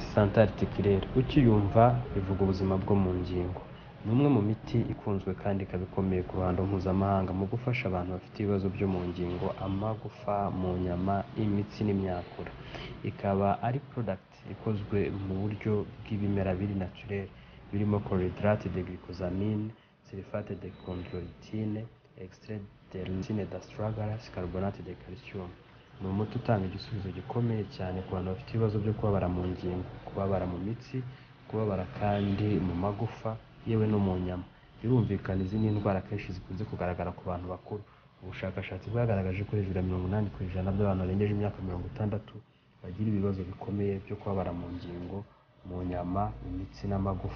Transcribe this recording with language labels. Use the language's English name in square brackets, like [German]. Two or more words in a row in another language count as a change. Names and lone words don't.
[Kinyarwanda] Santé Articulaire ukiyumva bivuga ubuzima bwo mu ngingo. Ni umwe mu miti ikunzwe kandi ikaba ikomeye ku ruhando mpuzamahanga mu gufasha abantu bafite ibibazo byo mu ngingo, amagufa, mu nyama, imitsi n'imyakura. Ikaba ari product ikozwe mu buryo bw'ibimera biri naturel birimo [French] carbohydrate de glycosamine, sulfate de chondroitine, extrait de lysine d'astragalus, carbonate de calcium. [Kinyarwanda] Ni umuti utanga igisubizo gikomeye cyane ku bantu bafite ibibazo byo kubabara mu ngingo, kubabara mu mitsi, kubabara kandi mu magufa yewe no mu nyama. Birumvikana izi ni indwara kenshi zikunze kugaragara ku bantu bakuru. Ubushakashatsi bwagaragaje ko hejuru ya 80% by'abantu barengeje imyaka 60 bagira ibibazo bikomeye byo kubabara mu ngingo, mu nyama, imitsi n'amagufa.